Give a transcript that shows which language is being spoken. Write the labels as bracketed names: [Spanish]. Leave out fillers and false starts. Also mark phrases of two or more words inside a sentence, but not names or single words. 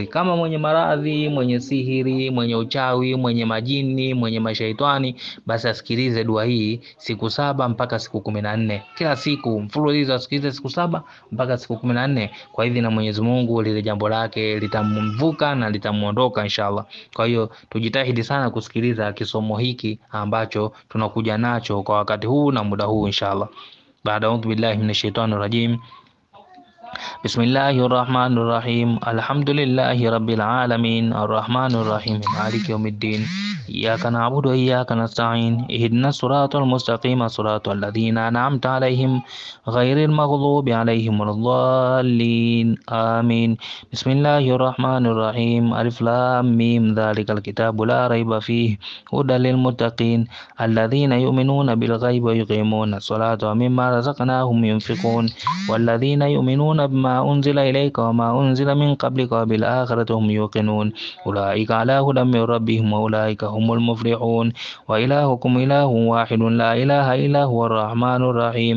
[Swahili] Kama mwenye maradhi, mwenye sihiri, mwenye uchawi, mwenye majini, mwenye mashaitani, basi asikilize dua hii siku 7 mpaka siku 14. Kila siku mfululizo asikilize siku 7 mpaka siku 14. Kwa idhini ya Mwenyezi Mungu lile jambo lake litamvuka na litamuondoka [Arabic] إن شاء الله. [Swahili] Kwa hiyo tujitahidi sana kusikiliza kisomo hiki ambacho tunakuja nacho kwa wakati huu na muda huu [Arabic] إن شاء الله. أعوذ بالله من الشيطان الرجيم بسم الله الرحمن الرحيم. الحمد لله رب العالمين. الرحمن الرحيم مالك يوم الدين. إياك نعبد وإياك نستعين اهدنا الصراط المستقيم صراط الذين أنعمت عليهم غير المغضوب عليهم ولا الضالين. Amin. Bismillahirrahmanirrahim. الم. ذلك الكتاب لا ريب فيه هدى للمتقين الذين يؤمنون بالغيب ويقيمون الصلاة ومما رزقناهم ينفقون والذين يؤمنون بما أنزل إليك وما أنزل من قبلك وبالآخرة هم يوقنون أولئك على هدى من ربهم وأولئك هم المفلحون وإلهكم إله واحد لا إله إلا هو الرحمن الرحيم.